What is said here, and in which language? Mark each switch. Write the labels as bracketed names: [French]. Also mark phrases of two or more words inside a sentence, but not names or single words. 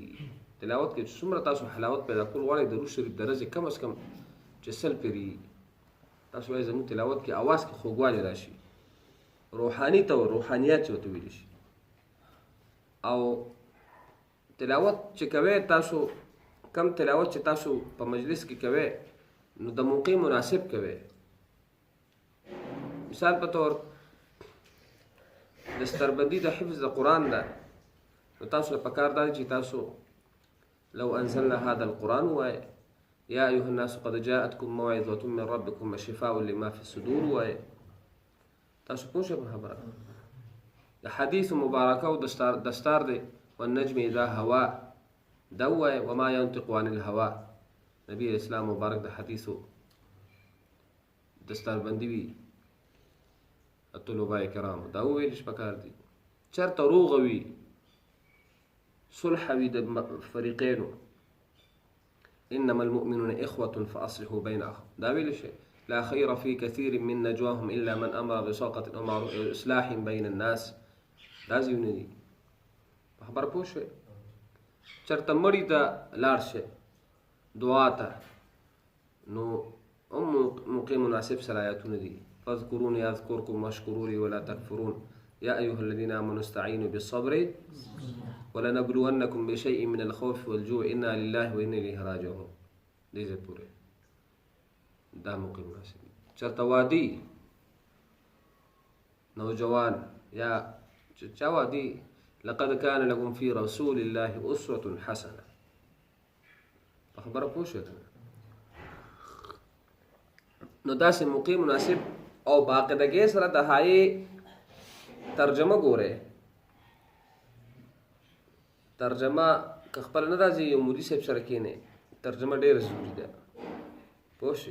[Pashto] تلاوت کې چې څومره تاسو حلاوت پیدا کول غواړئ درود شریف د ورځې کم از کم چې 100 پیرې تاسو وایئ زموږ تلاوت کې اواز کې خوږوالی راشي روحاني ته روحانیات چې ورته ویلی شي او تلاوت چې کوئ تاسو کم تلاوت چې تاسو په مجلس کې کوئ نو د موقع مناسب کوئ. مثال په طور د ستربندي د حفظ د قرآن ده نو تاسو له پکار دا چې تاسو [Arabic] لو انزلنا هذا القرآن [Pashto] وایئ [Arabic] یا ایها الناس قد جاءتکم موعظة من ربکم وشفاء لما في الصدور [Pashto] وایئ. تاسو پوه شئ په خبره د حدیث مبارکه او دستار دی [Arabic] والنجم اذا هوا [Pashto] دا ووایئ [Arabic] وما ينطق عن الهوا [Pashto] نبی اسلام مبارک د حدیثو دستاربندي وي طلباء کرام دا وویل چې پکار دي چېرته روغه وي صلح وي د فریقینو [Arabic] انما المؤمنون اخوة فاصلحوا بين اخوة [Pashto] دا ویل شي [Arabic] لا خير في كثير من نجواهم الا من امر بصدقة او معروف اصلاح بين الناس [Pashto] دا ځایونه دي خبر پوه شوې. چېرته مړي ته لاړ شئ دعا ته نو هم موقع مناسب سره آیاتونه دي [Arabic] فاذکروني اذکرکم واشکروا لي ولا تکفرون یا ایها الذین آمنوا استعینوا بالصبر ولنبلونکم بشیء من الخوف والجوع انا لله وانا الیه راجعون [Pashto] دې ځای پورې دا موقع مناسب دي. چېرته وادي نوجوان یا چا وادي [Arabic] لقد كان لكم في رسول الله اسوة حسنه [Pashto] په خبره پوه شئ نو داسې موقع مناسب او باقاعدګۍ سره د هغې ترجمه ګورئ. ترجمه که خپله نه راځي یو مولي صاحب سره کښېنئ ترجمه ډېره ضروري ده پوه شئ.